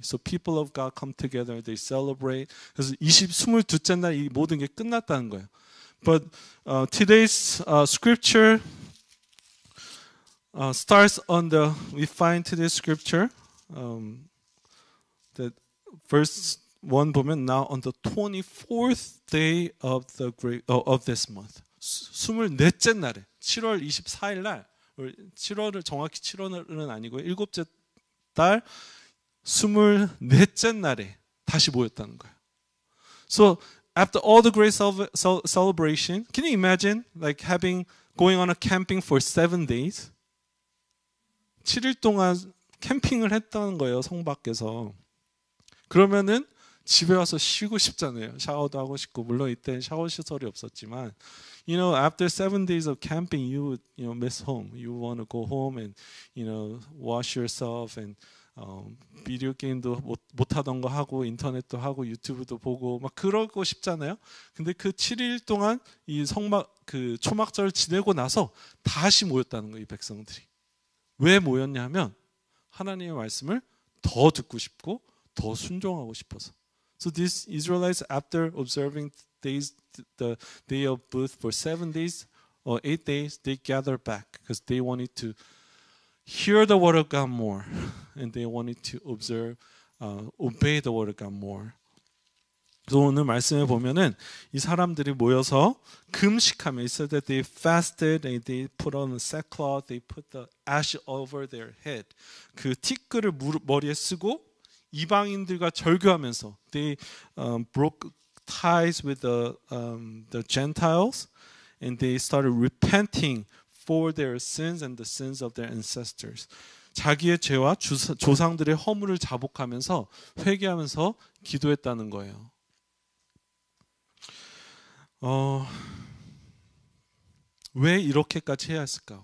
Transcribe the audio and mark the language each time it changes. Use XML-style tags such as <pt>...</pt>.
<en>So people of God come together, they celebrate.</en> <ko>그래서 22째 날 이 모든 게 끝났다는 거예요.</ko> <en>But today's scripture starts on we find today's scripture that verse 1 보면 now on the 24th day of this month.</en> <ko>24째 날에 7월 24일 날 7월을 정확히 7월은 아니고요. 7째 달 24째 날에 다시 모였다는 거예요.</ko> <en>So after all the great celebration, can you imagine like going on a camping for 7 days?</en> <ko>7일 동안 캠핑을 했다는 거예요, 성 밖에서. 그러면은 집에 와서 쉬고 싶잖아요. 샤워도 하고 싶고, 물론 이때 샤워 시설이 없었지만,</ko> <en>after 7 days of camping, you would, miss home. You want to go home and, wash yourself and</en> <ko>비디오 게임도 못 하던 거 하고, 인터넷도 하고, 유튜브도 보고, 막 그러고 싶잖아요. 근데 그 7일 동안 이 초막절을 지내고 나서 다시 모였다는 거예요, 이 백성들이. 왜 모였냐면 하나님의 말씀을 더 듣고 싶고 더 순종하고 싶어서.</ko> <en>So these Israelites, after observing the day of booth for 7 days or 8 days, they gathered back because they wanted to hear the word of God more, and they wanted to obey the word of God more.</en> <ko>그래서 오늘 말씀에 보면은 이 사람들이 모여서 금식하며,</ko> <en>it said that they fasted and they put on a sackcloth, they put the ash over their head.</en> <ko>그 티끌을 머리에 쓰고 이방인들과 절교하면서</ko> <en>they broke ties with the Gentiles and they started repenting for their sins and the sins of their ancestors.</en> <ko>자기의 죄와 조상들의 허물을 자복하면서 회개하면서 기도했다는 거예요. 왜 이렇게까지 해야 했을까?</ko>